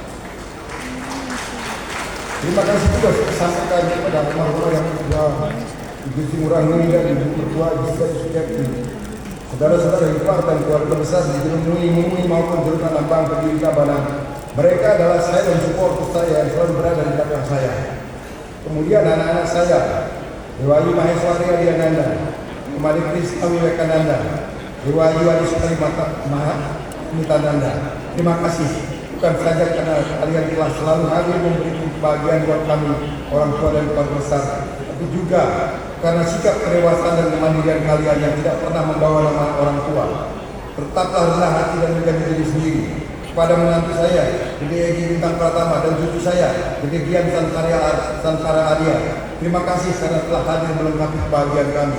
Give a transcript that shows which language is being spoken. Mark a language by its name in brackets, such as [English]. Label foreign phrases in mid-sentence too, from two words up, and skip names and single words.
[Indonesian] Terima kasih juga sampaikan kepada almarhum yang kedua, Ibu Murah Nui dan Ibu Mertua Gisela Suciati, saudara-saudara ipar dan keluarga besar di Jeruk Nui, Mui maupun Jeruk Lambang Kediri Tabanan. Mereka adalah saya dan supporter saya yang selalu berada di belakang saya. Kemudian anak-anak saya, Dewayu Maheswari Adiananda, Kemali Krishna Wiwekananda, Dewayu Adi Sukari Mitananda. Terima kasih. Bukan saja karena kalian telah selalu hadir memberi kebahagiaan buat kami, orang tua dan keluarga besar, tapi juga karena sikap kedewasaan dan kemandirian kalian yang tidak pernah membawa nama orang tua. Tetaplah rendah hati dan menjadi diri sendiri. Kepada menantu saya, Gede Egi Bintang Pratama, dan cucu saya, Gede Gian Santara Arya, terima kasih karena telah hadir melengkapi kebahagiaan kami.